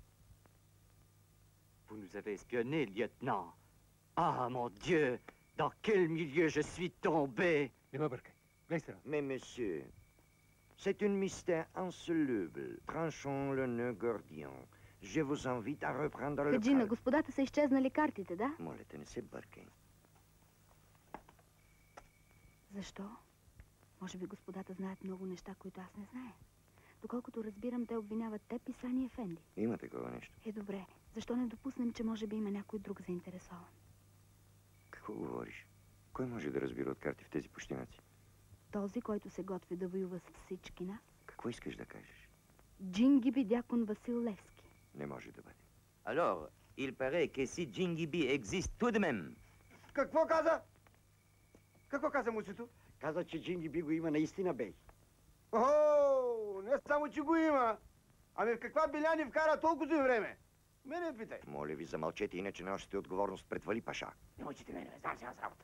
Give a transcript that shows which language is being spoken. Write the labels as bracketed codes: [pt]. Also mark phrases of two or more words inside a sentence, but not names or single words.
[fr] Vous nous avez espionnés, lieutenant. Ah, mon Dieu, dans quel milieu je suis tombé. Mais monsieur, c'est un mystère insoluble. Tranchons le nœud gordien. Je vous invite à reprendre le Хаджина, calme. [bg] господата са изчезнали картите, да? Моля те, не се бъркай. Защо? Може би господата знаят много неща, които аз не зная. Доколкото разбирам, те обвиняват теб и Сани Ефенди. Има такова нещо. Е, добре. Защо не допуснем, че може би има някой друг заинтересован? Какво говориш? Кой може да разбира от карти в тези пущинаци? Този, който се готви да воюва с всички нас? Какво искаш да кажеш? Джингиби дякон Васил Левски. Не може да бъде. [fr] Alors, il paraît que si Jingibi existe tout de même. [bg] Какво каза? Какво каза муцето? Каза, че Джингиби го има наистина, бей. О, не само, че го има. Ами в каква биля ни вкара толкова време? Мене питай. Моля ви, замълчете, иначе носите отговорност пред Вали Паша. Не учите мене, знам си аз работа.